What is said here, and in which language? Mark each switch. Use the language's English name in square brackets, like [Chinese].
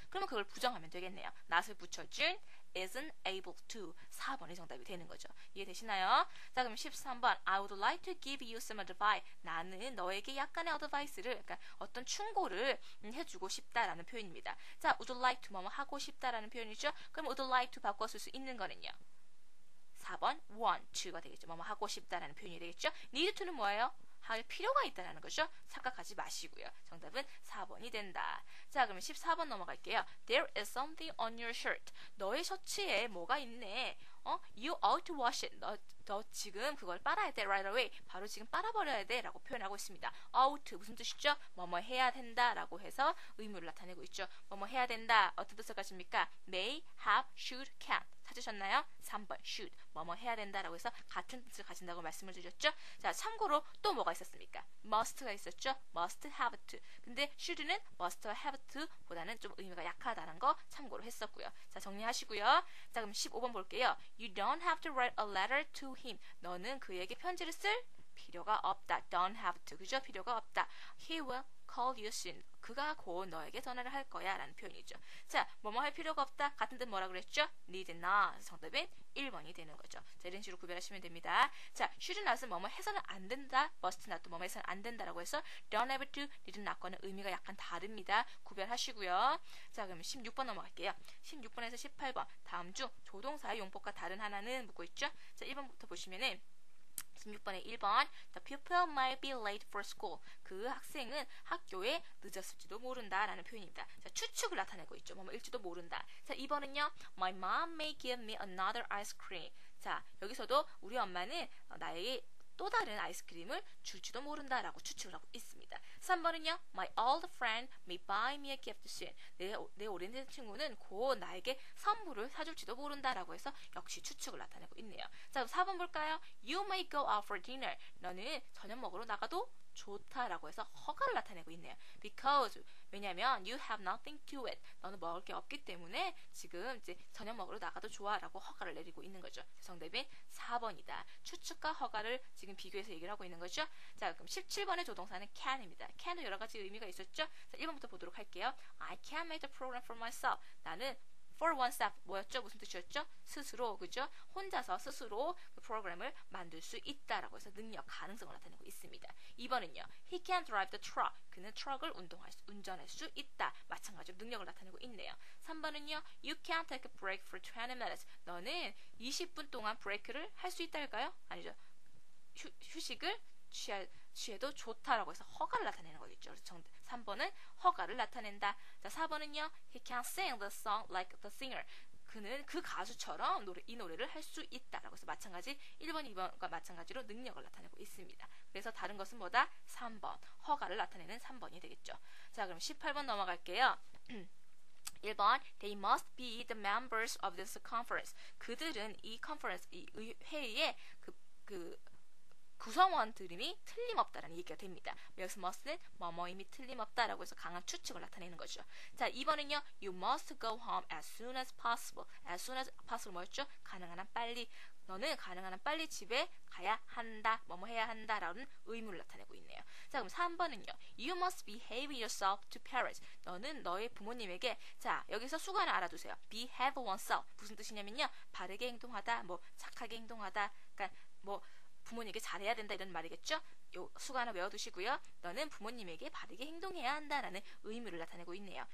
[Korean] 그러면 그걸 부정하면 되겠네요. not을 붙여준 isn't able to 4번이 정답이 되는 거죠. 이해되시나요? 자, 그럼 13번 [English] I would like to give you some advice. [Korean] 나는 너에게 약간의 advice를 그러니까 어떤 충고를 해주고 싶다라는 표현입니다. 자, would like to 뭐뭐 하고 싶다라는 표현이죠. 그럼 would like to 바꿔 쓸 수 있는 거는요. 4번 want to가 되겠죠. 뭐뭐 하고 싶다라는 표현이 되겠죠. need to는 뭐예요? 할 필요가 있다는 거죠. 착각하지 마시고요. 정답은 4번이 된다. 자, 그러면 14번 넘어갈게요. [English] There is something on your shirt. [Korean] 너의 셔츠에 뭐가 있네. [English] You ought to wash it. [Korean] 너 지금 그걸 빨아야 돼. [English] Right away. [Korean] 바로 지금 빨아버려야 돼. 라고 표현하고 있습니다. ought 무슨 뜻이죠? 뭐뭐 해야 된다 라고 해서 의무를 나타내고 있죠. 뭐뭐 해야 된다. 어떤 뜻을 가집니까? may, have, should, can. 찾으셨나요? 3번 should. 뭐뭐 해야 된다라고 해서 같은 뜻을 가진다고 말씀을 드렸죠. 자, 참고로 또 뭐가 있었습니까? must가 있었죠. must, have to. 근데 should는 must와 have to 보다는 좀 의미가 약하다는 거 참고로 했었고요. 자, 정리하시고요. 자, 그럼 15번 볼게요. [English] You don't have to write a letter to him. [Korean] 너는 그에게 편지를 쓸 필요가 없다. don't have to. 그죠? 필요가 없다. [English] He will call you soon. [Korean] 그가 곧 너에게 전화를 할 거야 라는 표현이죠. 자, 뭐뭐 할 필요가 없다. 같은 뜻 뭐라 그랬죠? need not. 정답은 1번이 되는 거죠. 자, 이런 식으로 구별하시면 됩니다. 자, should not은 뭐뭐 해서는 안 된다. must not도 뭐뭐 해서는 안 된다라고 해서 don't have to, need not과는 의미가 약간 다릅니다. 구별하시고요. 자, 그러면 16번 넘어갈게요. 16번에서 18번. 다음 중 조동사의 용법과 다른 하나는 묻고 있죠. 자, 1번부터 보시면은 16번에 1번 [English] The pupil might be late for school. [Korean] 그 학생은 학교에 늦었을지도 모른다 라는 표현입니다. 자, 추측을 나타내고 있죠. 뭐일지도 모른다. 자, 2번은요 [English] My mom may give me another ice cream. [Korean] 자, 여기서도 우리 엄마는 나에게 또 다른 아이스크림을 줄지도 모른다 라고 추측을 하고 있습니다. 3번은요 [English] My old friend may buy me a gift soon. [Korean] 내 오랜 친구는 곧 나에게 선물을 사줄지도 모른다 라고 해서 역시 추측을 나타내고 있네요. 자, 그럼 4번 볼까요? [English] You may go out for dinner. [Korean] 너는 저녁 먹으러 나가도 좋다라고 해서 허가를 나타내고 있네요. [English] Because [Korean] 왜냐면 [English] you have nothing to eat. [Korean] 너는 먹을 게 없기 때문에 지금 이제 저녁 먹으러 나가도 좋아라고 허가를 내리고 있는 거죠. 정답은 4번이다. 추측과 허가를 지금 비교해서 얘기를 하고 있는 거죠. 자, 그럼 17번의 조동사는 can입니다. can은 여러 가지 의미가 있었죠. 자, 1번부터 보도록 할게요. [English] I can make the program for myself. [Korean] 나는 for oneself 뭐였죠? 무슨 뜻이었죠? 스스로, 그죠? 혼자서 스스로 그 프로그램을 만들 수 있다라고 해서 능력, 가능성을 나타내고 있습니다. 2번은요. [English] He can drive the truck. [Korean] 그는 트럭을 운전할 수 있다. 마찬가지로 능력을 나타내고 있네요. [English] 3번은요. You can take a break for 20 minutes. [Korean] 너는 20분 동안 브레이크를 할 수 있다일까요? 아니죠. 휴식을 취해도 좋다라고 해서 허가를 나타내는 거겠죠. 그래서 3번은 허가를 나타낸다. 자, 4번은요. [English] He can sing the song like the singer. [Korean] 그는 그 가수처럼 이 노래를 할 수 있다라고 해서 마찬가지 1번, 2번과 마찬가지로 능력을 나타내고 있습니다. 그래서 다른 것은 뭐다? 3번. 허가를 나타내는 3번이 되겠죠. 자, 그럼 18번 넘어갈게요. [English] 1번 They must be the members of this conference. [Korean] 그들은 이 회의에 구성원들임이 틀림없다라는 얘기가 됩니다. 여기서 must는 뭐뭐임이 틀림없다라고 해서 강한 추측을 나타내는 거죠. 자, 2번은요. [English] You must go home as soon as possible. As soon as possible [Korean] 뭐였죠? 가능한 한 빨리. 너는 가능한 한 빨리 집에 가야 한다. 뭐뭐 해야 한다라는 의무를 나타내고 있네요. 자, 그럼 3번은요. [English] You must behave yourself to parents. [Korean] 너는 너의 부모님에게 자, 여기서 수관을 알아두세요. behave oneself. 무슨 뜻이냐면요. 바르게 행동하다, 착하게 행동하다. 그러니까 부모님에게 잘해야 된다 이런 말이겠죠. 요 수가 하나 외워두시고요. 너는 부모님에게 바르게 행동해야 한다라는 의무를 나타내고 있네요.